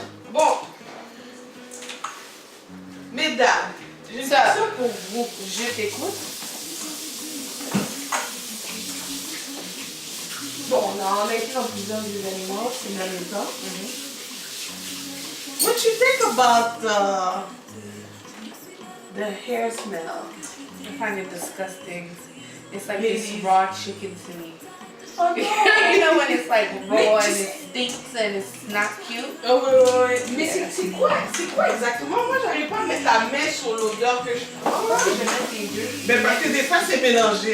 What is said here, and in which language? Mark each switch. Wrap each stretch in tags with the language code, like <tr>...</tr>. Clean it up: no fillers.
<fr>Bon. Mesdames, j'ai une Ça. question pour vous. Je t'écoute. Bon, on a été dans plusieurs événements ces derniers temps.</fr> <en>What you think about the hair smell? I find it disgusting. It's like Ladies. this raw chicken to me. Oh You know when it's like raw and just- it stinks and it's not cute?</en> <fr>Oh, ouais. Mais c'est quoi exactement? Moi, j'arrive pas à mettre la main sur l'odeur que je prends. Je mets les deux. Ben, parce que des fois, c'est mélangé.</fr>